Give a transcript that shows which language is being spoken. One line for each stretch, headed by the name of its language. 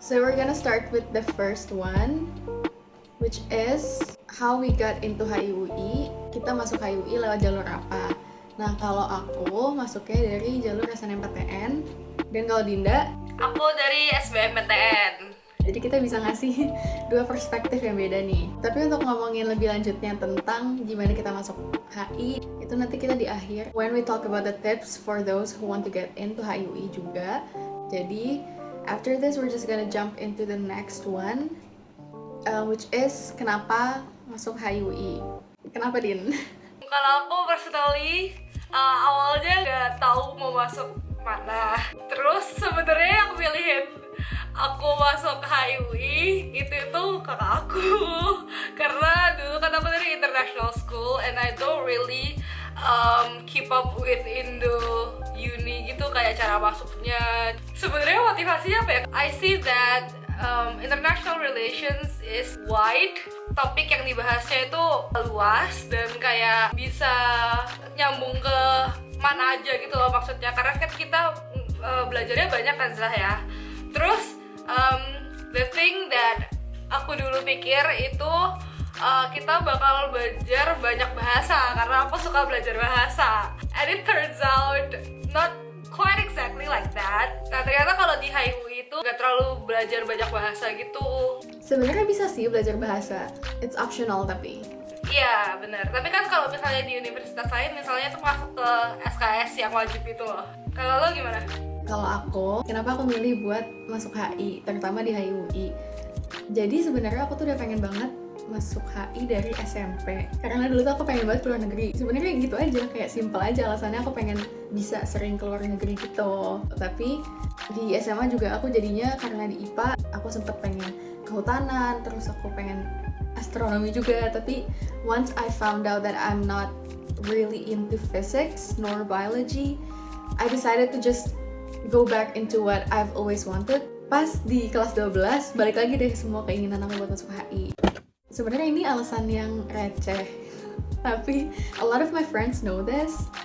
English: So we're gonna start with the first one, which is how we got into HIUI.
Indonesian: Kita masuk HIUI lewat jalur apa? Nah, kalau aku masuknya dari jalur SNMPTN, dan kalau Dinda, Aku dari SBMPTN. jadi kita bisa ngasih dua perspektif yang beda nih. Tapi untuk ngomongin lebih lanjutnya tentang gimana kita masuk HI, itu nanti kita di akhir
English: when we talk about the tips for those who want to get into HIUI
Indonesian: juga. Jadi
English: after this we're just gonna jump into the next one, which is
Indonesian: kenapa masuk HIUI. Kenapa, Din? Kalau aku personally awalnya nggak tahu mau masuk mana. Terus sebenarnya yang pilihin aku masuk HIUI itu kakak aku. Karena dulu kan aku dari
English: international school and I don't really keep up with Indo uni
Indonesian: gitu, kayak cara masuknya. Sebenarnya motivasinya apa ya?
English: I see that international relations is wide.
Indonesian: Topik yang dibahasnya itu luas dan kayak bisa nyambung ke mana aja gitu loh maksudnya. Karena kan kita belajarnya banyak kan Zlah ya. Terus
English: the thing that
Indonesian: aku dulu pikir itu kita bakal belajar banyak bahasa karena aku suka belajar bahasa.
English: And it turns out not quite exactly like that.
Indonesian: Nah ternyata kalau di HIUI itu gak terlalu belajar banyak bahasa gitu. Sebenarnya bisa sih belajar bahasa,
English: it's optional
Indonesian: tapi. Iya benar. Tapi kan kalau misalnya di universitas lain misalnya tuh masuk ke SKS yang wajib itu loh. Kalau lo gimana? Kalau aku, kenapa aku milih buat masuk HI, terutama di HIUI? Jadi sebenarnya aku tuh udah pengen banget masuk HI dari SMP. Karena dulu tuh aku pengen banget keluar negeri. Sebenarnya gitu aja, kayak simple aja alasannya aku pengen bisa sering keluar negeri gitu. Tapi di SMA juga aku jadinya karena di IPA, aku sempet pengen kehutanan, terus aku pengen astronomi juga.
English: Tapi once I found out that I'm not really into physics nor biology, I decided to just go back into what I've always wanted.
Indonesian: Pas di kelas 12, balik lagi deh semua keinginan aku buat masuk HI. Sebenarnya ini alasan yang receh, tapi
English: a lot of my friends know this.